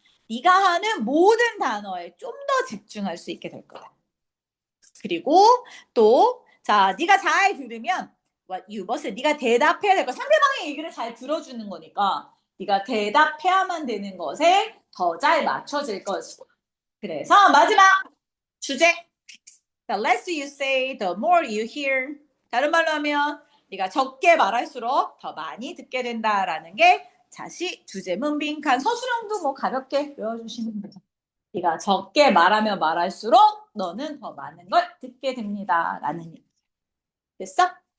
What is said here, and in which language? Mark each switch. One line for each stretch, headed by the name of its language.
Korean: 네가 하는 모든 단어에 좀 더 집중할 수 있게 될 거야. 그리고 또 자, 네가 잘 들으면
English: what you must
Korean: 네가 대답해야 될 거. 상대방의 얘기를 잘 들어주는 거니까 네가 대답해야만 되는 것에 더 잘 맞춰질 것이다. 그래서 마지막 주제.
English: The less you say, the more you hear.
Korean: 다른 말로 하면 네가 적게 말할수록 더 많이 듣게 된다라는 게 자시 주제문 빈칸 서술형도 뭐 가볍게 외워주시면 돼요. 네가 적게 말하면 말할수록 너는 더 많은 걸 듣게 됩니다. 라는 얘기. 됐어?